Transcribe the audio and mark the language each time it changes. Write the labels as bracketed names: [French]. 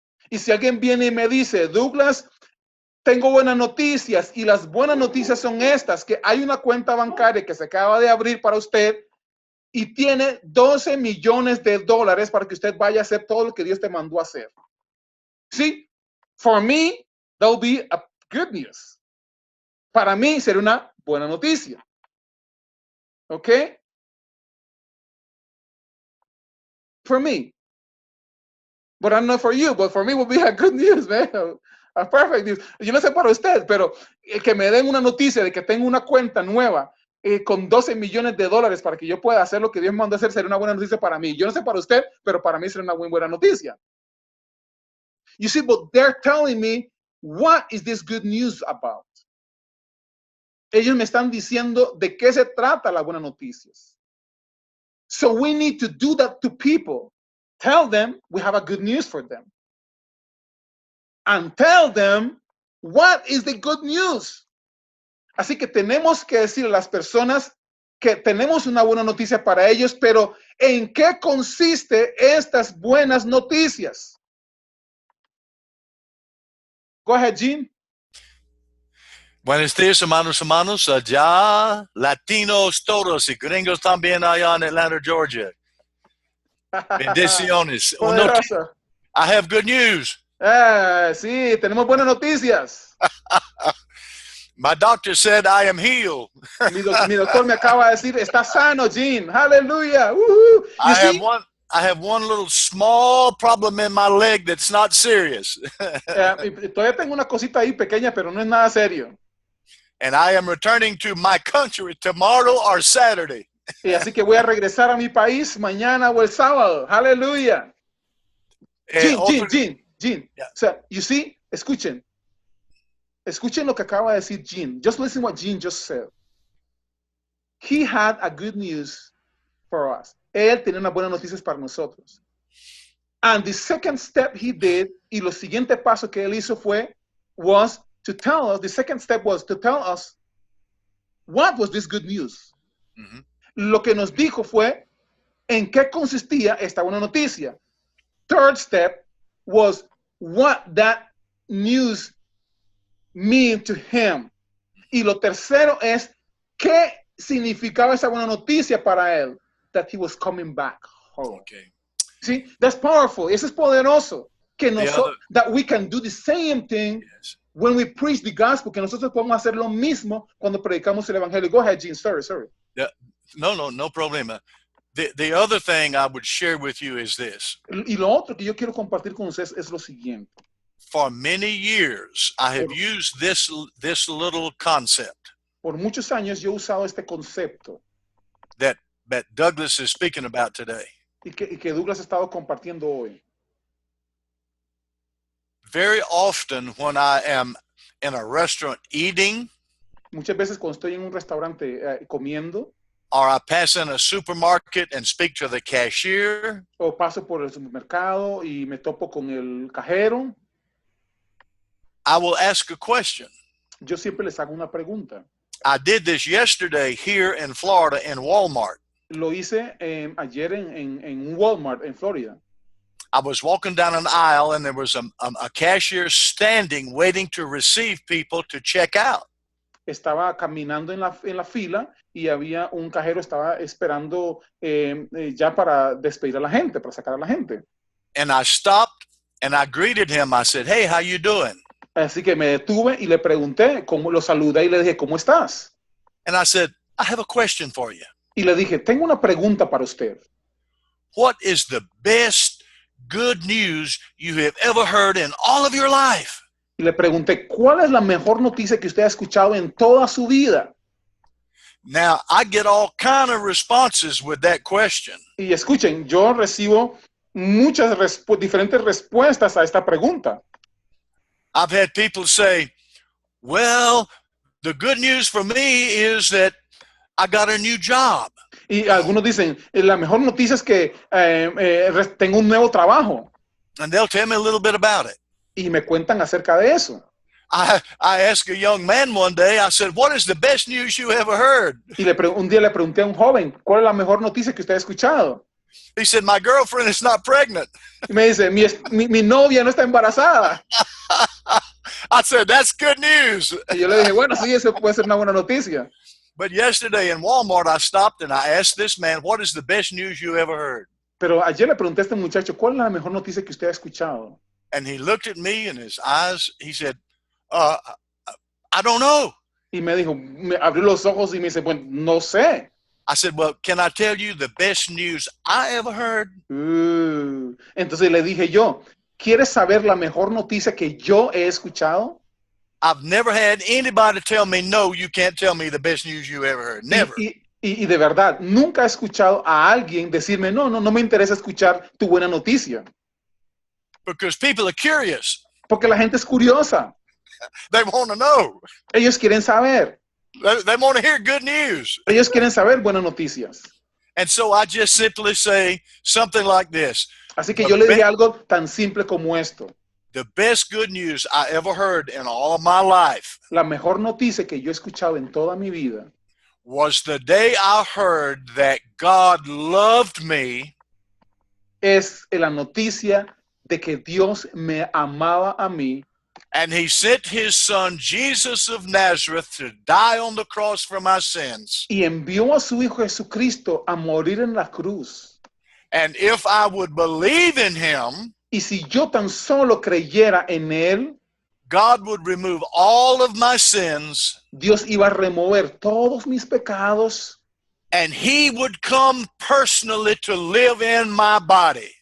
[Spanish] Y si alguien viene y me dice, Douglas, tengo buenas noticias y las buenas noticias son estas, que hay una cuenta bancaria que se acaba de abrir para usted y tiene $12 millones para que usted vaya a hacer todo lo que Dios te mandó a hacer. [English] Sí, for me, that will be a good news. [Spanish] Para mí sería una buena noticia. ¿Ok? [English] For me. But I don't know for you, but for me will be a good news, man. A perfect news. [Spanish] Yo no sé para usted, pero el que me den una noticia de que tengo una cuenta nueva con 12 millones de dólares para que yo pueda hacer lo que Dios me mandó a hacer sería una buena noticia para mí. Yo no sé para usted, pero para mí sería una muy buena noticia. [English] You see, but they're telling me, what is this good news about? [Spanish] Ellos me están diciendo de qué se trata las buenas noticias. [English] So we need to do that to people. Tell them we have a good news for them. And tell them what is the good news. [Spanish] Así que tenemos que decir a las personas que tenemos una buena noticia para ellos, pero ¿en qué consiste estas buenas noticias? [English] Go ahead, Gene. [Spanish] Buenos días, hermanos, allá, latinos todos y gringos también allá en Atlanta, Georgia. [English] Bendiciones. I have good news. [Spanish] Sí, tenemos buenas noticias. [English] My doctor said I am healed. [Spanish] Mi doctor me acaba de decir, está sano, Gene. Hallelujah. [English] I have one little small problem in my leg that's not serious. [Spanish] Todavía tengo una cosita ahí pequeña, pero no es nada serio. [English] And I am returning to my country tomorrow or Saturday. [Spanish] Y así que voy a regresar a mi país mañana o el sábado. Hallelujah. Gene. Yeah. O sea, [English] you see, [Spanish] escuchen lo que acaba de decir Gene. [English] Just listen what Gene just said. He had a good news for us. Él tenía unas buenas noticias para nosotros. And the second step he did, [Spanish] y lo siguiente paso que él hizo [English] was to tell us, the second step was to tell us what was this good news. Mm-hmm. [Spanish] Lo que nos dijo fue en qué consistía esta buena noticia. [English] Third step was what that news meant to him. [Spanish] Y lo tercero es qué significaba esa buena noticia para él. [English] That he was coming back home. Okay. See, that's powerful. [Spanish] Eso es poderoso. Que [English] that we can do the same thing when we preach the gospel, [Spanish] que nosotros podemos hacer lo mismo cuando predicamos el evangelio. [English] Go ahead, Gene. Sorry. Yeah. No problem. The other thing I would share with you is this. [Spanish] Y lo otro que yo quiero compartir con ustedes es lo siguiente. [English] For many years, I have used this little concept. [Spanish] Por muchos años yo he usado este concepto. [English] That Douglas is speaking about today. [Spanish] Y que Douglas ha estado compartiendo hoy. [English] Very often when I am in a restaurant eating, [Spanish] muchas veces cuando estoy en un restaurante comiendo, [English] or I pass in a supermarket and speak to the cashier, [Spanish] o paso por el supermercado y me topo con el cajero, [English] I will ask a question. [Spanish] Yo siempre les hago una pregunta. [English] I did this yesterday here in Florida in Walmart. [Spanish] Lo hice ayer en Walmart en Florida. [English] I was walking down an aisle and there was a cashier standing waiting to receive people to check out. [Spanish] Estaba caminando en la fila y había un cajero estaba esperando ya para despedir a la gente, para sacar a la gente. [English] And I stopped and I greeted him. I said, "Hey, how you doing?" [Spanish] Así que me detuve y le pregunté, lo saludé y le dije, ¿cómo estás? [English] And I said, "I have a question for you." [Spanish] Y le dije, tengo una pregunta para usted. [English] What is the best good news you have ever heard in all of your life? [Spanish] Y le pregunté, ¿cuál es la mejor noticia que usted ha escuchado en toda su vida? [English] Now, I get all kind of responses with that question. [Spanish] Y escuchen, yo recibo muchas diferentes respuestas a esta pregunta. [English] I've had people say, well, the good news for me is that I got a new job. [Spanish] Y algunos dicen, la mejor noticia es que tengo un nuevo trabajo. [English] And they'll tell me a little bit about it. [Spanish] Y me cuentan acerca de eso. [English] I asked a young man one day, I said, what is the best news you ever heard? [Spanish] Y un día le pregunté a un joven, ¿cuál es la mejor noticia que usted ha escuchado? [English] He said, my girlfriend is not pregnant. [Spanish] Y me dice, mi novia no está embarazada. [English] I said, that's good news. [Spanish] Y yo le dije, bueno, sí, eso puede ser una buena noticia. [English] But yesterday in Walmart, I stopped and I asked this man, what is the best news you ever heard? [Spanish] Pero ayer le pregunté a este muchacho, ¿cuál es la mejor noticia que usted ha escuchado? [English] And he looked at me and his eyes, he said, I don't know. [Spanish] Y me dijo, me abrió los ojos y me dice, bueno, no sé. [English] I said, well, can I tell you the best news I ever heard? [Spanish] Entonces le dije yo, ¿quieres saber la mejor noticia que yo he escuchado? [English] I've never had anybody tell me, no, you can't tell me the best news you ever heard. Never. [Spanish] Y de verdad, nunca he escuchado a alguien decirme, no me interesa escuchar tu buena noticia. [English] Because people are curious. [Spanish] Porque la gente es curiosa. [English] They want to know. [Spanish] Ellos quieren saber. [English] They want to hear good news. [Spanish] Ellos quieren saber buenas noticias. [English] And so I just simply say something like this. [Spanish] Así que yo le dije algo tan simple como esto. [English] The best good news I ever heard in all of my life [Spanish] La mejor noticia que yo he escuchado en toda mi vida [English] was the day I heard that God loved me [Spanish] es la noticia de que Dios me amaba a mí [English] and he sent his son Jesus of Nazareth to die on the cross for my sins. [Spanish] y envió a su Hijo Jesucristo a morir en la cruz. [English] And if I would believe in him, [Spanish] Y si yo tan solo creyera en Él, [English] God would remove all of my sins [Spanish] Dios iba a remover todos mis pecados [English] and he would come personally to live in my body.